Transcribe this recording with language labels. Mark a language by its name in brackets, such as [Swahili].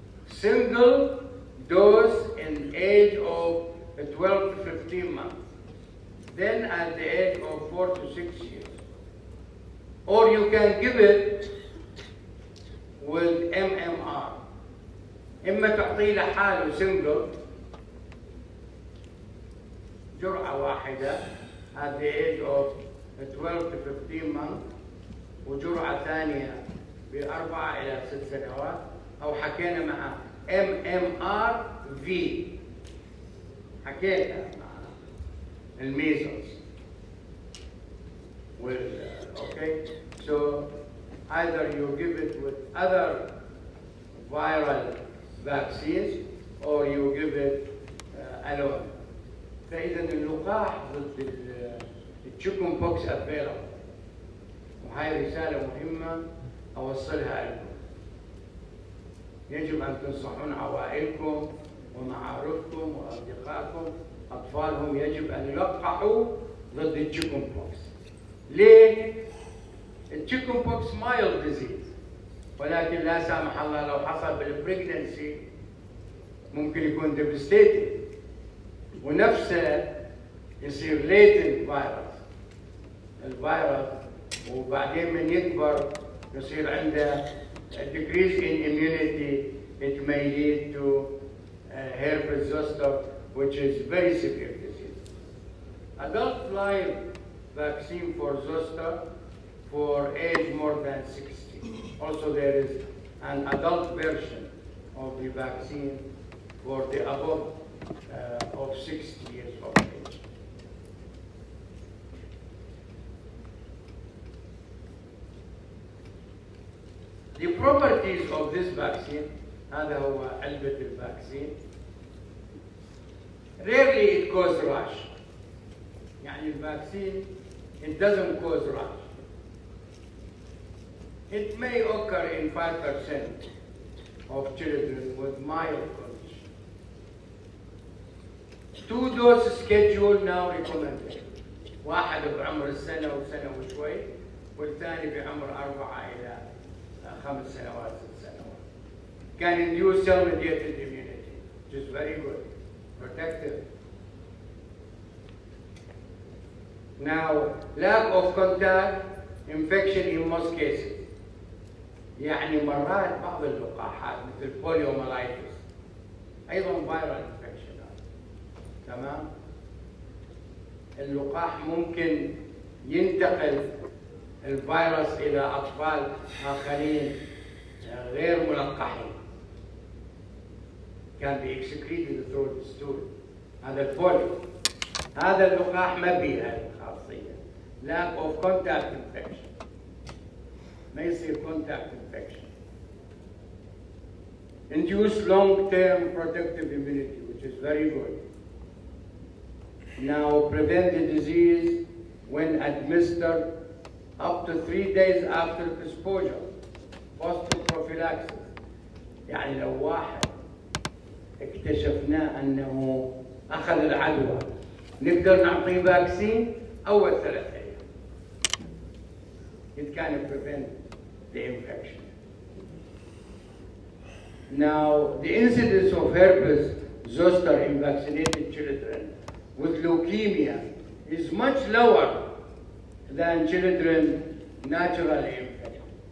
[English] Single dose in age of 12 to 15 months, then at the age of 4 to 6 years. Or you can give it with MMR. [Arabic] إما تعطيه لحاله single جرعة واحدة [English] at the age of 12 to 15 months، [Arabic] وجرعة ثانية ب4 إلى 6 سنوات، أو حكينا مع MMR-V، حكينا مع الميزلز. [English] Okay, so either you give it with other viral vaccines or you give it alone. [Arabic] فإذا اللقاح ضد التشيكن بوكس [English] available، [Arabic] وهي رسالة مهمة أوصلها لكم. يجب أن تنصحون عوائلكم ومعارفكم وأصدقائكم أطفالهم يجب أن يلقحوا ضد التشيكن بوكس. ليه؟ التشيكن بوكس [English] mild disease، [Arabic] ولكن لا سامح الله لو حصل بالبريجننسي ممكن يكون [English] devastating، [Arabic] ونفسه يصير [English] latent virus [Arabic] الفيروس، وبعدين من يكبر يصير عنده [English] decrease in immunity. It may lead to herpes zoster, which is very severe disease. Adult live vaccine for zoster for age more than 60. Also there is an adult version of the vaccine for the above of 60 years of age. The properties of this vaccine، [Arabic] هذا هو علبة الفاكسين. [English] Rarely it causes rash. [Arabic] يعني الفاكسين [English] it doesn't cause rash. It may occur in 5% of children with mild condition. 2-dose schedule now recommended. [Arabic] واحد بعمر السنة وسنة وشوي، والثاني بعمر 4 إلى 5 سنوات 6 سنوات. [English] Can induce cell-mediated immunity, which is very good, protective. Now, lack of contact, infection in most cases. [Arabic] يعني مرات بعض اللقاحات مثل poliomyelitis أيضا [English] viral infection. [Arabic] تمام؟ اللقاح ممكن ينتقل الفيروس إلى أطفال آخرين غير ملقحين. [English] Can be excreted through the stool. [Arabic] هذا البوليو. هذا اللقاح ما به هذه الخاصية. [English] lack of contact infection. [Arabic] ما يصير [English] contact infection. Induce long-term protective immunity, which is very good. Now prevent the disease when administered up to 3 days after exposure. Post-prophylaxis. [Arabic] يعني لو واحد اكتشفناه أنه أخذ العدوى نقدر نعطيه فاكسين أول 3 أيام. [English] It can prevent the infection. Now, the incidence of herpes zoster in vaccinated children with leukemia is much lower than children naturally infected.